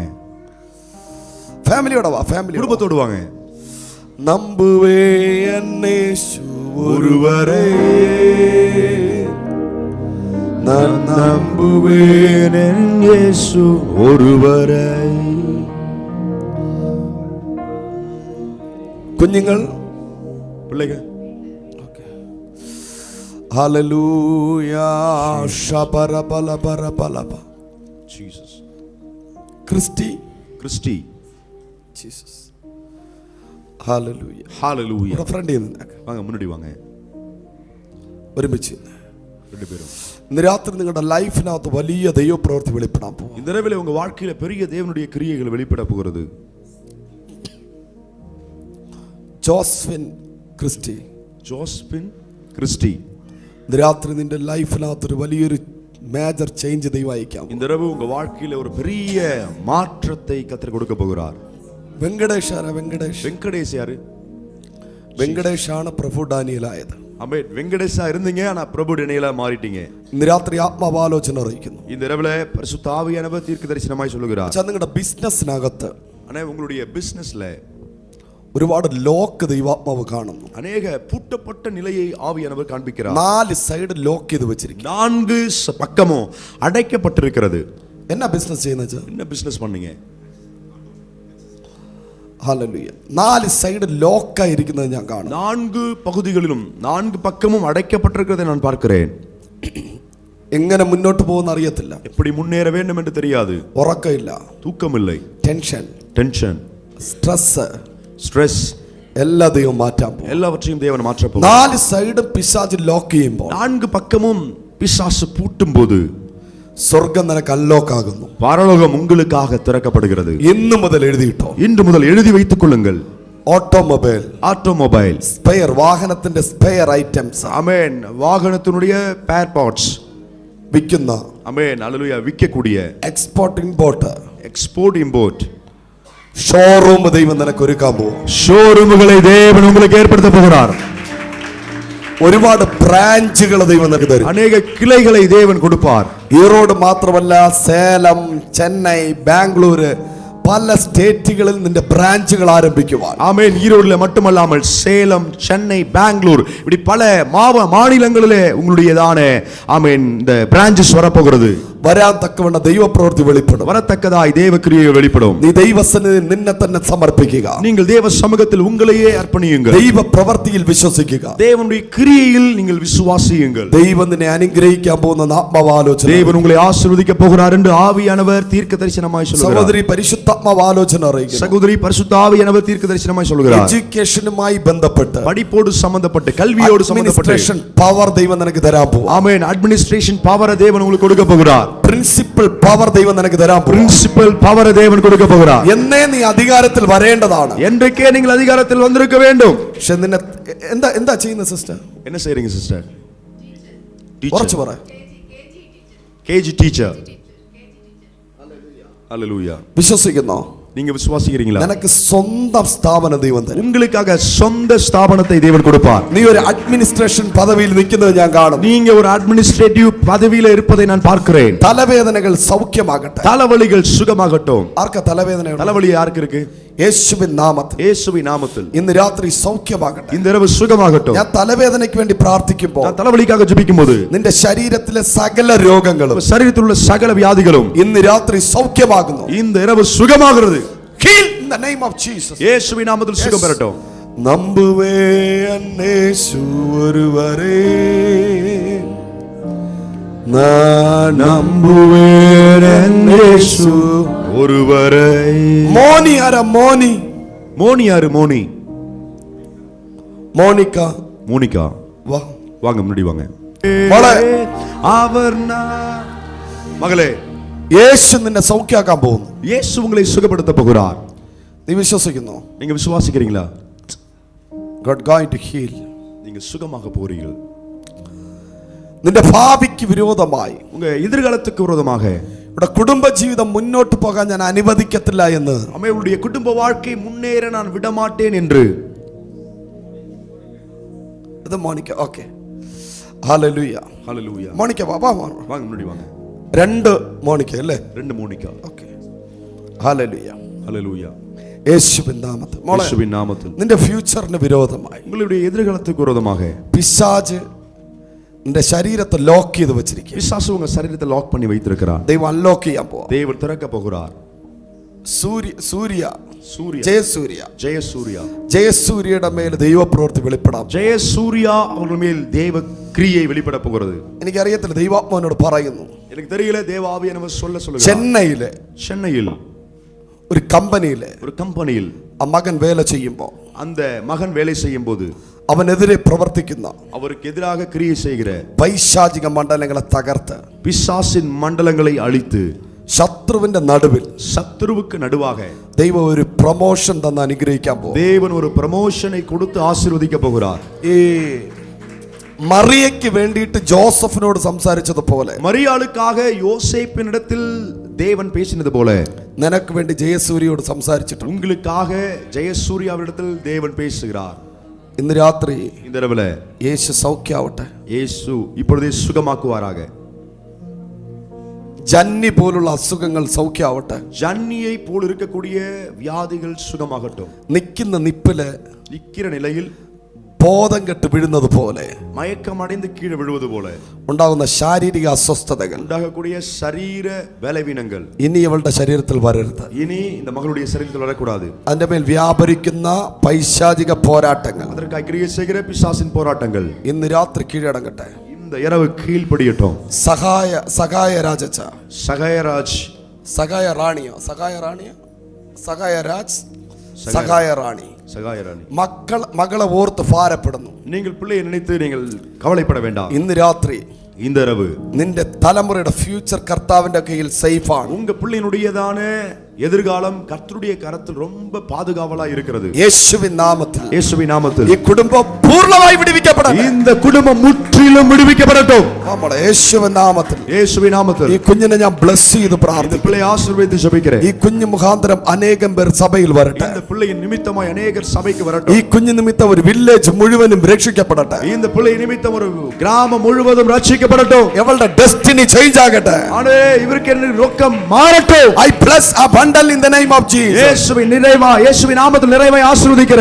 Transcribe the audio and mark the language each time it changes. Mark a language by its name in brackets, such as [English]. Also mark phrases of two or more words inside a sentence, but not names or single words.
[Tamil] ஃபேமிலியோட வா, ஃபேமிலி குடும்பத்தோடு வாங்க. நம்புவே என்னேசு ஒருவரே, நான் நம்புவேன் என் இயேசு ஒருவரே. [Malayalam] കുഞ്ഞുങ്ങൾ [Tamil] பிள்ளைகள் [Malayalam] ഹല്ലേലൂയ ശബരബലബലബലബ ജീസസ് ക്രിസ്റ്റി ക്രിസ്റ്റി ജീസസ് ഹല്ലേലൂയ ഹല്ലേലൂയ. ഫ്രണ്ട് [Tamil] വാங்க മുன்னாடி വാங்க. [Malayalam] ഒരുമിച്ച് രണ്ടുപേരും ഇന്ന് രാത്രി നിങ്ങളുടെ ലൈഫിനകത്ത് വലിയ ദൈവപ്രവൃത്തി വെളിപ്പെടാൻ പോകും. [Tamil] இந்த இரவிலே உங்க வாழ்க்கையில பெரிய தேவனுடைய கிரியைகள் வெளிப்பட போகிறது. [Malayalam] ജോസ്ഫിൻ ക്രിസ്റ്റി. ജോസ്ഫിൻ ക്രിസ്റ്റി. ഇന്ന് രാത്രി നിന്റെ ലൈഫിനകത്ത് ഒരു വലിയൊരു [English] major change [Malayalam] ദൈവം അയക്കാം. [Tamil] இந்த இரவு உங்க வாழ்க்கையில ஒரு பெரிய மாற்றத்தை கர்த்தர் கொடுக்க போகிறார். [Malayalam] വെങ്കടേഷ് ആരാ? വെങ്കടേഷ്. [Tamil] வெங்கடேஷ் யாரு? [Malayalam] വെങ്കടേഷ് ആണ് പ്രഭു ഡാനിയൽ ആയത്. [Tamil] ஆமென். வெங்கடேஷா இருந்தீங்க, ஆனா பிரபு டேனியலா மாறிட்டீங்க. [Malayalam] ഇന്ന് രാത്രി ആത്മാവാലോചന അറിയിക്കുന്നു. [Tamil] இந்த இரவுல பரிசுத்த ஆவியானவர் தீர்க்கதரிசனமாய் சொல்லுகிறார். [Malayalam] നിങ്ങളുടെ ബിസിനസ്സിനകത്ത് [Tamil] ஆனா உங்களுடைய பிசினஸ்ல [Malayalam] ഒരുപാട് ലോക്ക് ദൈവാത്മാവ് കാണുന്നു. [Tamil] அநேக பூட்டப்பட்ட நிலையை ஆவியானவர் காண்பிக்கிறார். [Malayalam] 4 [English] side lock [Malayalam] ചെയ്ത് വെച്ചിരിക്കുന്നു. [Tamil] 4 பக்கமும் அடைக்கப்பட்டிருக்கிறது. [Malayalam] എന്നാ ബിസിനസ് ചെയ്യുന്നത്? [Tamil] என்ன பிசினஸ் பண்ணீங்க? [Malayalam] ഹല്ലേലൂയ. 4 [English] side lock [Malayalam] ആയിരിക്കുന്നത് ഞാൻ കാണുന്നു. [Tamil] 4 பகுதிகளிலும் 4 பக்கமும் அடைக்கப்பட்டிருக்கிறதை நான் பார்க்கிறேன். [Malayalam] എങ്ങനെ മുന്നോട്ട് പോകുന്ന അറിയത്തില്ല. [Tamil] எப்படி முன்னேற வேண்டும் என்று தெரியாது. [Malayalam] ഉറക്കമില്ല, [Tamil] தூக்கமில்லை, [English] tension, stress [Malayalam] എല്ലാ ദൈവം മാറ്റാൻ പോകും. [Tamil] எல்லாவற்றையும் தேவன் மாற்றப் போகிறார். [Malayalam] 4 സൈഡ് പിശാച് ലോക്ക് ചെയ്യുമ്പോൾ [Tamil] 4 பக்கமும் பிசாசு பூட்டும்போது [Malayalam] സ്വർഗ്ഗം നിനക്ക് അൺലോക്ക് ആകുന്നു. [Tamil] பரலோகம் உங்களுக்காக திறக்கப்படுகிறது. [Malayalam] ഇന്നു മുതൽ എഴുതിയിട്ടോ. [Tamil] இன்று முதல் எழுதி வைத்துக் கொள்ளுங்கள். [English] automobile spare, [Malayalam] വാഹനത്തിന്റെ [English] spare items. [Tamil] ஆமென். வாகனத்தினுடைய [English] spare parts [Malayalam] വിൽക്കുന്ന. [Tamil] ஆமென். ஹல்லேலூயா. விற்கக்கூடிய [English] export import, export import [Malayalam] ഷോറൂം ദൈവം നിനക്ക് ഒരുക്കാൻ പോകും. [Tamil] ஷோரூம்களை தேவன் உங்களுக்கு ஏற்படுத்த போகிறார். [Malayalam] ഒരുപാട് ബ്രാഞ്ചുകൾ ദൈവം നിനക്ക് തരും. [Tamil] அநேக கிளைகளை தேவன் கொடுப்பார். [Malayalam] ഈറോഡ് മാത്രമല്ല, സേലം, ചെന്നൈ, ബാംഗ്ലൂർ, പല സ്റ്റേറ്റുകളിൽ നിന്റെ ബ്രാഞ്ചുകൾ ആരംഭിക്കുവാൻ. [Tamil] ஆமென். ஈரோடுல மட்டுமல்லாமல் சேலம், சென்னை, பெங்களூர் இப்படி பல மாநிலங்களிலே உங்களுடையதான ஆமென் இந்த பிரான்ச்சஸ் வரப்போகிறது. [Malayalam] വരാൻ തക്കവണ്ണ ദൈവപ്രവൃത്തി വെളിപ്പെടും. [Tamil] வரத்தக்கதாய் தேவ கிரியை வெளிப்படும். [Malayalam] നീ ദൈവസന്നിധിയിൽ നിന്നെ തന്നെ സമർപ്പിക്കുക. [Tamil] நீங்கள் தேவ சமூகத்தில் உங்களையே அர்ப்பணியுங்கள். [Malayalam] ദൈവ പ്രവൃത്തിയിൽ വിശ്വസിക്കുക. [Tamil] தேவனுடைய கிரியையில் நீங்கள் விசுவாசியுங்கள். [Malayalam] ദൈവം നിന്നെ അനുഗ്രഹിക്കാൻ പോകുന്ന ആത്മാവാലോചന. [Tamil] தேவன் உங்களை ஆசீர்வதிக்க போகிறார் என்று ஆவியானவர் தீர்க்கதரிசனமாய் சொல்கிறார். [Malayalam] സഹോദരി പരിശുദ്ധാത്മാവാലോചന അറിയിക്കുന്നു. [Tamil] சகோதரி பரிசுத்த ஆவியானவர் தீர்க்கதரிசனமாய் சொல்கிறார். [Malayalam] എഡ്യൂക്കേഷനുമായി ബന്ധപ്പെട്ട്, [Tamil] படிப்போடு சம்பந்தப்பட்டு, கல்வியோடு சம்பந்தப்பட்டு [Malayalam] പവർ ദൈവം നിനക്ക് തരാൻ പോകും. [Tamil] ஆமென். [English] administration power [Tamil] தேவன் உங்களுக்கு கொடுக்க போகிறார். [English] principal power [Malayalam] ദൈവം നിനക്ക് തരാൻ പോകും. [English] principal power [Tamil] தேவன் கொடுக்க போகிறார். [Malayalam] എന്നേ നീ അധികാരത്തിൽ വരേണ്ടതാണ്. [Tamil] என்றைக்கே நீங்கள் அதிகாரத்தில் வந்திருக்க வேண்டும். [Malayalam] പക്ഷെ നിന്നെ എന്താ ചെയ്യുന്ന സിസ്റ്റർ? [Tamil] என்ன செய்றீங்க சிஸ்டர்? [Malayalam] കുറച്ച് പറ. [English] KG teacher. [Tamil] ஹல்லேலூயா. [Malayalam] വിശ്വസിക്കുന്നോ? [Tamil] நீங்க விசுவாசிக்கிறீங்களா? [Malayalam] നിനക്ക് സ്വന്തം സ്ഥാപനം ദൈവം തരും. [Tamil] உங்களுக்காக சொந்த ஸ்தாபனத்தை தேவன் கொடுப்பார். [Malayalam] നീ ഒരു അഡ്മിനിസ്ട്രേഷൻ പദവിയിൽ നിൽക്കുന്നത് ഞാൻ കാണുന്നു. [Tamil] நீங்க ஒரு அட்மினிஸ்ட்ரேட்டிவ் பதவியில இருப்பதை நான் பார்க்கிறேன். [Malayalam] തലവേദനകൾ സൗഖ്യമാകട്ടെ. [Tamil] தலைவலிகள் சுகமாகட்டும். [Malayalam] ആർക്കാ തലവേദന? [Tamil] தலைவலி யாருக்கு இருக்கு? [Malayalam] യേശുവിൻ നാമത്തിൽ, [Tamil] இயேசுவின் நாமத்தில் [Malayalam] ഇന്ന് രാത്രി സൗഖ്യമാകട്ടെ. [Tamil] இந்த இரவு சுகமாகட்டும். [Malayalam] ഞാൻ തലവേദനയ്ക്ക് വേണ്ടി പ്രാർത്ഥിക്കുമ്പോൾ [Tamil] நான் தலைவலிக்காக ஜெபிக்கும்போது [Malayalam] നിന്റെ ശരീരത്തിലെ സകല രോഗങ്ങളും, [Tamil] சரீரத்தில் உள்ள சகல வியாதிகளும் [Malayalam] ഇന്ന് രാത്രി സൗഖ്യമാകുന്നു. [Tamil] இந்த இரவு சுகமாகிறது. [English] Heal in the name of Jesus. [Tamil] இயேசுவின் நாமத்தில் சுகம் பெறட்டும். നമ്പുവേൻ യേശു ഒരുവരേ, நான் நம்புவேன் യേശു ஒருவரை. [Malayalam] മോനി ആരാ? മോനി. [Tamil] மோனி யாரு? மோனி. [Malayalam] മോണിക്ക. [Tamil] மோனிகா. [Malayalam] വാ, [Tamil] வாங்க முன்னாடி வாங்க. [Malayalam] മോളെ, [Tamil] அவர் மகளே, [Malayalam] യേശു നിന്നെ സൗഖ്യമാക്കാൻ പോകുന്നു. [Tamil] இயேசு உங்களை சுகப்படுத்த போகிறார். [Malayalam] നീ വിശ്വസിക്കുന്നോ? [Tamil] நீங்க விசுவாசிக்கிறீங்களா? [English] God going to heal. [Tamil] நீங்க சுகமாக போறீர்கள். [Malayalam] നിന്റെ ഭാവിക്ക് വിരോധമായി, [Tamil] உங்க எதிர்காலத்துக்கு விரோதமாக [Malayalam] ഇവിടെ കുടുംബ ജീവിതം മുന്നോട്ട് പോകാൻ ഞാൻ അനുവദിക്കത്തില്ല എന്ന്, [Tamil] அவளுடைய குடும்ப வாழ்க்கை முன்னேற நான் விட மாட்டேன் என்று. [Malayalam] ഇത് മോണിക്ക. ഓക്കെ, ഹല്ലേലൂയ. [Tamil] ஹalleluya. [Malayalam] മോണിക്ക വാ [Tamil] வாங்க முன்னாடி வாங்க. [Malayalam] 2 മോണിക്ക അല്ലേ? [Tamil] 2 மோனிகா. [Malayalam] ഓക്കേ. ഹല്ലേലൂയ. [Tamil] ஹalleluya. [Malayalam] യേശുവിൻ നാമത്തിൽ മോളെ, യേശുവിൻ നാമത്തിൽ നിന്റെ ഫ്യൂച്ചറിന് വിരോധമായി [Tamil] உங்களுடைய எதிர்காலத்துக்கு விரோதமாக [Malayalam] പിശാച് നിന്റെ ശരീരത്തെ ലോക്ക് ചെയ്ത് വെച്ചിരിക്കുക. [Tamil] பிசாசு உங்க சரீரத்தை லாக் பண்ணி வைத்திருக்கிறார். [Malayalam] ദൈവം അൺലോക്ക് ചെയ്യാൻ പോവാ. [Tamil] தேவன் திறக்க போகிறார். [Malayalam] സൂര്യ [Tamil] சூர்யா, [Malayalam] ജയസൂര്യ [Tamil] ஜெயசூர்யா, [Malayalam] ജയസൂര്യയുടെ മേൽ ദൈവപ്രവൃത്തി വെളിപ്പെടാം. [Tamil] ஜெயசூர்யா அவர்கள் மேல் தேவ கிரியை வெளிப்பட போகிறது. [Malayalam] എനിക്കറിയത്തില്ല, ദൈവാത്മാവിനോട് പറയുന്നു. [Tamil] எனக்கு தெரியல, தேவ ஆவியானவர் சொல்லுகிறார். [Malayalam] ചെന്നൈയിൽ ഒരു കമ്പനിയിൽ ആ മകൻ വേല ചെയ്യുമ്പോൾ, [Tamil] அந்த மகன் வேலை செய்யும் போது [Malayalam] അവനെതിരെ പ്രവർത്തിക്കുന്ന [Tamil] அவருக்கு எதிராக கிரியை செய்கிற [Malayalam] പൈശാചിക മണ്ഡലങ്ങളെ തകർത്ത് [Tamil] பிசாசின் மண்டலங்களை அழித்து [Malayalam] ശത്രുവിന്റെ നടുവിൽ, [Tamil] சத்துருவுக்கு நடுவாக [Malayalam] ദൈവം ഒരു പ്രൊമോഷൻ തന്ന് അനുഗ്രഹിക്കാൻ പോകും. [Tamil] தேவன் ஒரு ப்ரமோஷனை கொடுத்து ஆசீர்வதிக்க போகிறார். [Malayalam] ഈ മറിയയ്ക്ക് വേണ്ടിയിട്ട് ജോസഫിനോട് സംസാരിച്ചതുപോലെ, [Tamil] மரியாளுக்காக யோசேப்பினிடத்தில் தேவன் பேசினது போல [Malayalam] നിനക്ക് വേണ്ടി ജയസൂര്യയോട് സംസാരിച്ചിട്ടുണ്ട്. [Tamil] உங்களுக்காக ஜெயசூர்யாவிடத்தில் தேவன் பேசுகிறார். [Malayalam] ഇന്ന് രാത്രി [Tamil] இந்த இரவுல [Malayalam] യേശു സൗഖ്യാവട്ടെ. [Tamil] இயேசு இப்பொழுதே சுகமாக்குவாராக. [Malayalam] ജന്നി പോലുള്ള അസുഖങ്ങൾ സൗഖ്യാവട്ടെ. [Tamil] ஜன்னியை போல் இருக்கக்கூடிய வியாதிகள் சுகமாகட்டும். [Malayalam] നിൽക്കുന്ന നിപ്പില് [Tamil] நிக்கிற நிலையில் [Malayalam] ബോധം കെട്ട് വീഴുന്നത് പോലെ, [Tamil] மயக்கம் அடைந்து கீழே விழுவது போல [Malayalam] ഉണ്ടാകുന്ന ശാരീരിക അസ്വസ്ഥതകൾ [Tamil] உண்டாகக்கூடிய சரீர பலவீனங்கள் [Malayalam] ഇനി ഇവളുടെ ശരീരത്തിൽ വരരുത്. [Tamil] இனி இந்த மகளுடைய சரீரத்தில் வரக்கூடாது. [Malayalam] അതിന്റെ മേൽ വ്യാപരിക്കുന്ന പൈശാചിക പോരാട്ടങ്ങൾ [Tamil] அதற்காக கிரியை செய்கிற பிசாசின் போராட்டங்கள் [Malayalam] ഇന്ന് രാത്രി കീഴടങ്ങട്ടെ. [Tamil] இந்த இரவு கீழ்ப்படியட்டும். [Malayalam] സഹായ രാജച്ച, [Tamil] சகாயராஜ், [Malayalam] സഹായ റാണിയോ, സഹായ രാജ്, സഹായ റാണി, [Tamil] சகாயராணி, [Malayalam] മകളെ ഓർത്ത് ഭാരപ്പെടുന്നു. [Tamil] நீங்கள் பிள்ளையை நினைத்து நீங்கள் கவலைப்பட வேண்டாம். [Malayalam] ഇന്ന് രാത്രി [Tamil] இந்த இரவு [Malayalam] നിന്റെ തലമുറയുടെ ഫ്യൂച്ചർ കർത്താവിന്റെ കയ്യിൽ സേഫ് ആണ്. [Tamil] உங்க பிள்ளையினுடையதான எதிர்காலம் கர்த்தருடைய கரத்தில் ரொம்ப பாதுகாவலா இருக்கிறது. [Malayalam] യേശുവിൻ നാമത്തിൽ [Tamil] இயேசுவின் நாமத்தில் [Malayalam] ഈ കുടുംബം പൂർണ്ണമായി വിടുവിക്കപ്പെടട്ടെ. [Tamil] இந்த കുടുംബം முற்றிலும் വിടുവിക്കപ്പെടட்டும். [Malayalam] നമ്മുടെ യേശുവിൻ നാമത്തിൽ [Tamil] இயேசுவின் நாமத்தில் [Malayalam] ഈ കുഞ്ഞിനെ ഞാൻ ബ്ലസ് ചെയ്ത് പ്രാർത്ഥിക്കുന്നു. [Tamil] பிள்ளை ஆசீர்வதித்து ஜெபிக்கிறேன். [Malayalam] ഈ കുഞ്ഞു മുഖാന്തരം അനേകം പേർ സഭയിൽ വരട്ടെ. [Tamil] இந்த பிள்ளையின் நிமித்தமாய் அநேகர் சபைக்கு [Malayalam] ഈ [Tamil] வரட்டும். [Malayalam] കുഞ്ഞു നിമിത്തം ഒരു വില്ലേജ് മുഴുവനും രക്ഷിക്കപ്പെടട്ടെ. [Tamil] இந்த பிள்ளை நிமித்தம் ஒரு கிராமம் முழுவதும் ரட்சிக்கப்படட்டும். [Malayalam] ഇവളുടെ [English] destiny change [Malayalam] ആകട്ടെ. [Tamil] ஆண்டே, இவருக்கு என்ன ரொக்கம் மாறட்டும். [English] I bless a bundle in the name of Jesus. [Tamil] இயேசுவின் நிறைவா, இயேசுவின் நாமத்தில் நிறைவாய் ஆசீர்வதிக்கிறேன்.